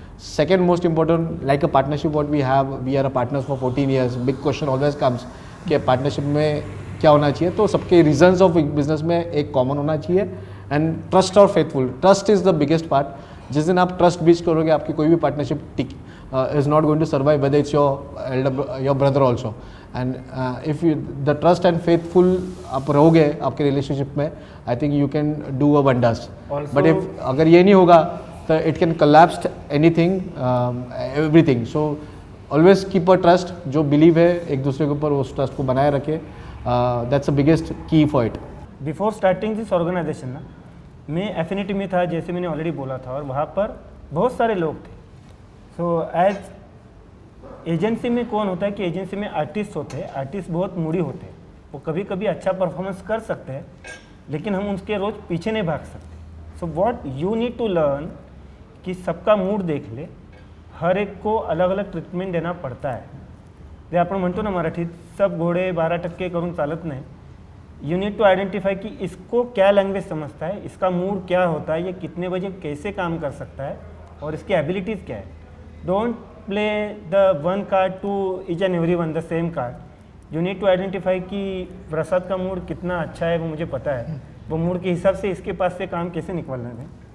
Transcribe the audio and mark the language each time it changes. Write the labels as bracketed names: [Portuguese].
[English] Second most important, like a partnership what we have, we are a partners for 14 years. Big question always comes [Hindi] कि partnership में क्या होना चाहिए. तो सबके reasons of business में एक common होना चाहिए, and trust और faithful. [English] Trust is the biggest part. [Hindi] जिस दिन आप trust बीच करोगे, आपकी कोई भी [English] partnership is not going to survive, whether it's your brother also. And if you the trust and faithful [Hindi] आप रहोगे आपके [English] relationship में, I think you can do a wonders. Also- But if [Hindi] अगर ये नहीं होगा तो [English] it can collapse anything, everything. So always keep a trust. [Hindi] जो believe है एक दूसरे के ऊपर, उस trust को बनाए रखे. [English] That's the biggest key for it. [Hindi] Before starting this organisation ना, मैं एफिनिटी में था, जैसे मैंने ऑलरेडी बोला था, और वहाँ पर बहुत सारे लोग थे. सो एज एजेंसी में कौन होता है कि एजेंसी में आर्टिस्ट होते हैं. आर्टिस्ट बहुत मूडी होते हैं, वो कभी कभी अच्छा परफॉर्मेंस कर सकते हैं, लेकिन हम उसके रोज़ पीछे नहीं भाग सकते. [English] so what you need to learn [Hindi] कि सबका मूड देख ले, हर एक को अलग अलग ट्रीटमेंट देना पडता आहे. [Marathi] ते आपण म्हणतो ना मराठीत, सब घोडे 12% करून चालत नाही. [English] you need to identify [Hindi] कि इसको क्या लैंग्वेज समझता है, इसका मूड क्या होता है, ये कितने बजे कैसे काम कर सकता है, और इसकी एबिलिटीज़ क्या है. [English] don't play the one card to each and everyone the same card. You need to identify कि [Hindi] प्रसाद का मूड कितना अच्छा है वो मुझे पता है, वो मूड के हिसाब से इसके पास से काम कैसे निकलना है।